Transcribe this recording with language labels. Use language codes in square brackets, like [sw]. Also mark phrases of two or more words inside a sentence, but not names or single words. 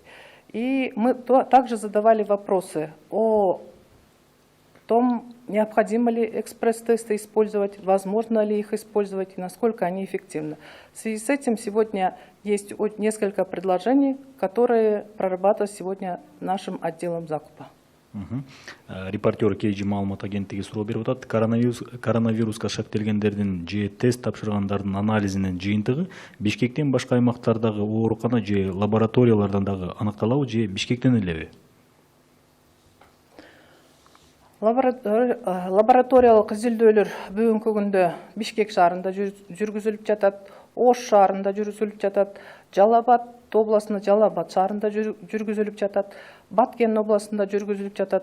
[ru] И мы также задавали вопросы о том, необходимо ли экспресс-тесты использовать, возможно ли их использовать и насколько они эффективны. В связи с этим сегодня есть несколько предложений, которые прорабатываются сегодня нашим отделом закупа. [ky] Репортер Кейджи Маалымат агенттиги суроо берип атат. Коронавируска шектелгендердин же тест тапшыргандардын анализинин жыйынтыгы Бишкектен башка аймактардагы оорукана же лабораториялардан дагы аныкталабы же Бишкектен элеби? Лабораториялык изилдөөлөр бүгүнкү күндө Бишкек шаарында жүргүзүлүп жатат, Ош шаарында жүргүзүлүп жатат, Жалал Абад областында Жалал Абад шаарында жүргүзүлүп жатат, Баткен областында жүргүзүлүп жатат.